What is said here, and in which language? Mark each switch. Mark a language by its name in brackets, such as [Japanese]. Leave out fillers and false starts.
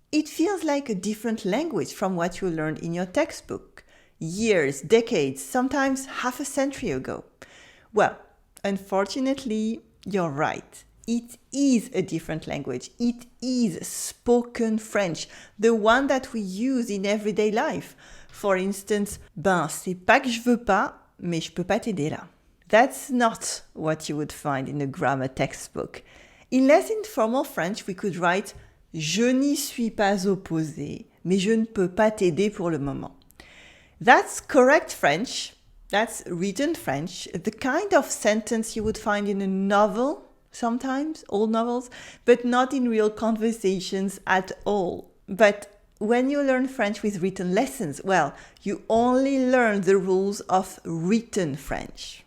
[English] It feels like a different language from what you learned in your textbook, years, decades, sometimes half a century ago. Well, unfortunately, you're right. It is a different language. It is spoken French, the one that we use in everyday life. For instance, [French] ben, c'est pas que je veux pas, mais je peux pas t'aider là. [English] That's not what you would find in a grammar textbook. In less informal French, we could write [French] je n'y suis pas opposé, mais je ne peux pas t'aider pour le moment. [English] That's correct French, That's written French, the kind of sentence you would find in a novel, sometimes, old novels, but not in real conversations at all. But when you learn French with written lessons, well, you only learn the rules of written French.